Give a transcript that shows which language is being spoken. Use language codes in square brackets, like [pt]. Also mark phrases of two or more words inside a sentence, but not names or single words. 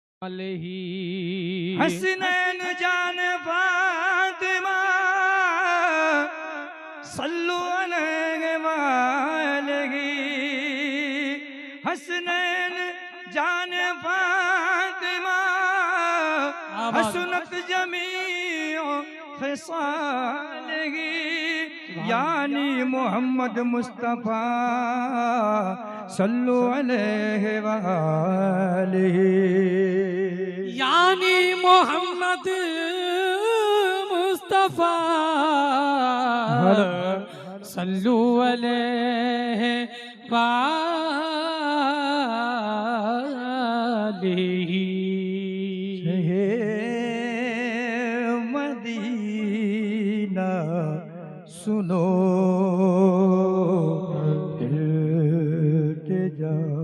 [ur] حسنین جان فاطمہ [ar] صلوا عليه وآله. [ur] حسنین جان فاطمہ [ar] حسنت جميع خصاله. [ur] یعنی محمد مصطفیٰ [ar] صلوا عليه وآله. [ur] یعنی محمد مصطفیٰ [ar] صلوا عليه وآله. [ur] مدینہ سنو التجا